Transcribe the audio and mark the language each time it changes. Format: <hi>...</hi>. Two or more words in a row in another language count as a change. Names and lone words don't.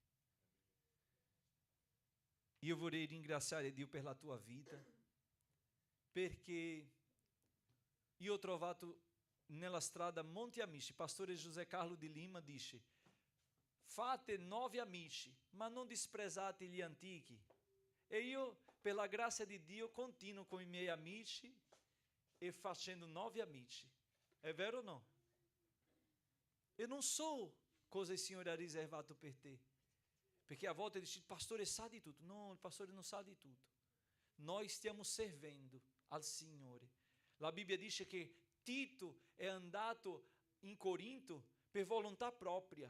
<it>Io vorrei ringraziare Dio per la tua vita, perché io ho trovato nella strada molti amici. Pastore José Carlo di Lima dice: fate 9 amici, ma non disprezzate gli antichi. E io, per la grazia di Dio, continuo con i miei amici e facendo 9 amici. È vero o no? Eu non so cosa il Signore ha riservato per te. Perché a volte dici: il pastore sa di tutto. No, il pastore non sa di tutto. Noi stiamo servendo al Signore. La Bibbia dice che Tito è andato in Corinto per volontà propria.</it>